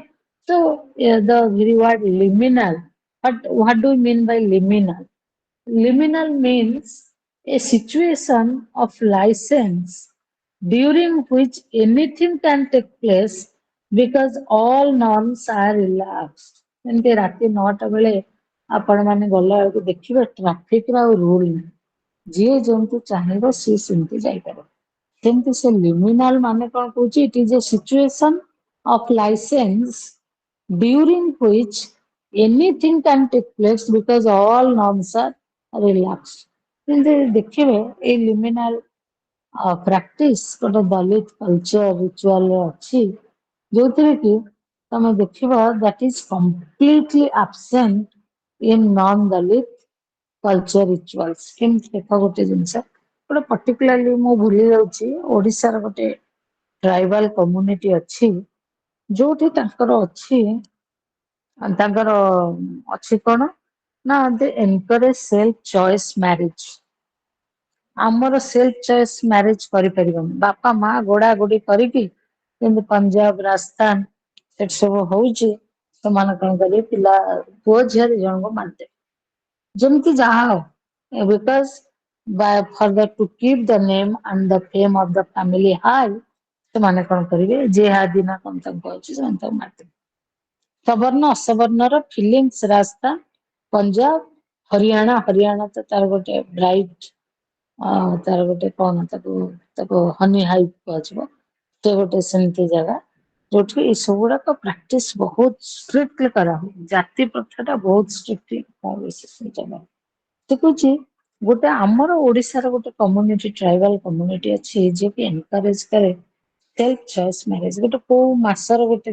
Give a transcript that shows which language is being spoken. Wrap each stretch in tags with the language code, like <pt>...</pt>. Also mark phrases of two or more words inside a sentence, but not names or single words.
<en>So the word liminal, what do we mean by liminal? Liminal means a situation of license during which anything can take place because all norms are relaxed.</en> <or>ଏମିତି ରାତି 9ଟା ବେଳେ ଆପଣ ମାନେ ଗଲା ବେଳକୁ ଦେଖିବେ ଟ୍ରାଫିକର ଆଉ ରୁଲ ନାହିଁ। ଯିଏ ଯେମିତି ଚାହିଁବ ସିଏ ସେମିତି ଯାଇପାରିବ। ସେମିତି ସେ liminal ମାନେ କଣ କହୁଛି?</or> <en>It is a situation of license during which anything can take place because all norms are relaxed.</en> <or>କିନ୍ତୁ ଦେଖିବେ ଏଇ</or> <en>liminal practice</en> <or>ଗୋଟେ ଦଳିତ</or> <en>culture ritual</en> <or>ରେ ଅଛି ଯୋଉଥିରେ କି ତମେ ଦେଖିବ</or> <en>that is completely absent in non-Dalit culture rituals.</en> <or>କେମିତି ଦେଖ ଗୋଟେ ଜିନିଷ ଗୋଟେ particularly ମୁଁ ଭୁଲି ଯାଉଛି ଓଡିଶାର ଗୋଟେ</or> <en>tribal community</en> <or>ଅଛି ଯୋଉଠି ତାଙ୍କର ଅଛି ତାଙ୍କର ଅଛି କଣ ନା</or> <en>they encourage self choice marriage.</en> <or>ଆମର</or> <en>self choice marriage</en> <or>କରିପାରିବନି ବାପା ମା ଗୋଡା ଗୋଡି କରିକି ଯେମିତି ପଞ୍ଜାବ ରାଜସ୍ଥାନ ସେଠି ସବୁ ହଉଛି ସେମାନେ କଣ କରିବେ ପିଲା ପୁଅ ଝିଅ ଦି ଜଣଙ୍କୁ ମାରିଦେବେ ଯେମିତି ଯାହା ହଉ ବିକଜ</or> <en>for the to keep the name and the fame of the family high</en> <or>ସେମାନେ କଣ କରିବେ ଜେହାଦୀ ନା କଣ ତାଙ୍କୁ ଅଛି ସେମାନେ ତାକୁ ମାରିଦେବେ ସବର୍ଣ୍ଣ ଅସବର୍ଣ୍ଣର ଫିଲିଙ୍ଗସ ରାଜସ୍ଥାନ ପଞ୍ଜାବ ହରିୟାଣା ତ ତାର ଗୋଟେ ବ୍ରାଇଟ ତାର ଗୋଟେ କଣ ତାକୁ ତାକୁ ହନି ହାଇଟ୍ କୁହାଯିବ ସେ ଗୋଟେ ସେମିତି ଜାଗା ଯୋଉଠି ଏଇ ସବୁ ଗୁଡାକ ପ୍ରାକ୍ଟିସ ବହୁତ ଷ୍ଟ୍ରିକ୍ଟଲି କରାହୁଏ ଜାତି ପ୍ରଥା ଟା ବହୁତ ଷ୍ଟ୍ରିକ୍ଟଲି ସେ ଜାଗା ଦେଖୁଛି ଗୋଟେ ଆମର ଓଡିଶାର ଗୋଟେ</or> <en>community tribal community</en> <or>ଅଛି ଯିଏକି ଏନକରେଜ କରେ</or> <en>self choice marriage</en> <or>ଗୋଟେ କୋଉ ମାସର ଗୋଟେ</or>